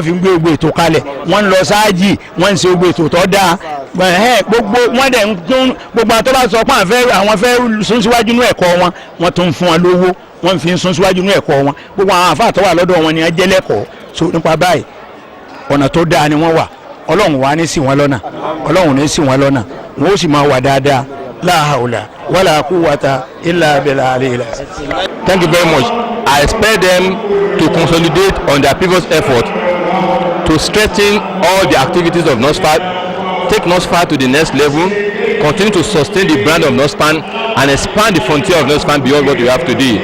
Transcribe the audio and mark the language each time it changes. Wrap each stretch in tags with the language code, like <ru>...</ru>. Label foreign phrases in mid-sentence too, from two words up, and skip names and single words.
<yo>fi ń gbé gbogbo ètò kalẹ̀ wọ́n ń lọ sáájì wọ́n ń ṣe gbogbo ètò tó dáa gbogbo wọ́n dẹ̀ ń tún gbogbo àtọ́ bá sọ pé àwọn fẹ́ sún síwájú nínú ẹ̀kọ́ wọn wọ́n tún fún wọn lówó wọ́n fi ń sún síwájú nínú ẹ̀kọ́ wọn gbogbo àwọn àfáà tó wà lọ́dọ̀ wọn ni wọ́n jẹ́ lẹ́kọ̀ọ́ so nípa báyìí ọ̀nà tó dáa ni wọ́n wà ọlọ́run wà ní sí wọn lọ́nà ọlọ́run ní sí wọn lọ́nà wọn ó sì máa wà dáadáa</yo> <ar>لا حول ولا قوة إلا بالله.</ar> <en>Thank you very much. I expect them to consolidate on their previous effort to strengthen all the activities of NASFAT, take NASFAT to the next level, continue to sustain the brand of NASFAT and expand the frontier of NASFAT beyond what we have today.</en>